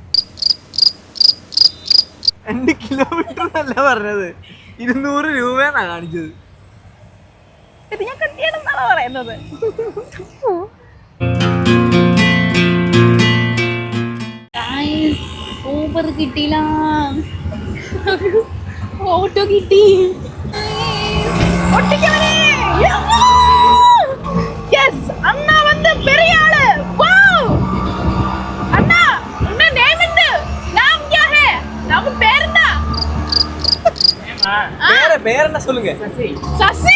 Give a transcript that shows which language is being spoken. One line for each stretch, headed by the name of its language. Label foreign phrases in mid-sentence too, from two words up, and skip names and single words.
Malayalam: 2 കിലോമീറ്റർ എന്നല്ല പറഞ്ഞത്, 200 രൂപയെന്നാണ് കാണിച്ചത്. ഇത് ഞാൻ കട്ടിയാണെന്നാണ് പറയുന്നത്. ഊബർ കിട്ടിയില്ല, ഓട്ടോ കിട്ടി.
Tamil: அண்ணா வந்து பெரிய ஆளு. வாவ் அண்ணா உன்ன நேம் என்ன?
Hindi: नाम क्या है? नाम
Tamil: பேர் என்ன? பேர் என்ன சொல்லுங்க? சசி. சசி.